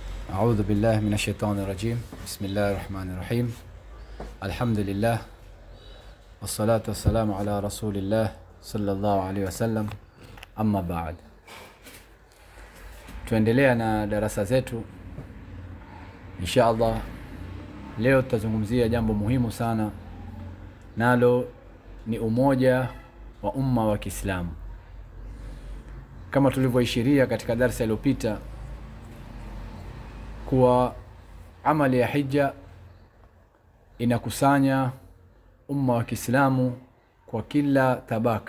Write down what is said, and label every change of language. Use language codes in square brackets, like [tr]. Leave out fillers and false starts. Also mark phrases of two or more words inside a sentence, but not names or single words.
[ar] أعوذ بالله من الشيطان الرجيم. بسم الله الرحمن الرحيم. الحمد لله والصلاة والسلام على رسول الله صلى الله عليه وسلم. أما بعد, [sw] tuendelea na darasa zetu [ar] إن شاء الله. [sw] Leo tutazungumzia jambo muhimu sana, nalo ni umoja wa umma wa Kiislamu. Kama tulivyoishiria katika darasa iliyopita kuwa amali ya hija inakusanya umma wa Kiislamu kwa kila tabaka.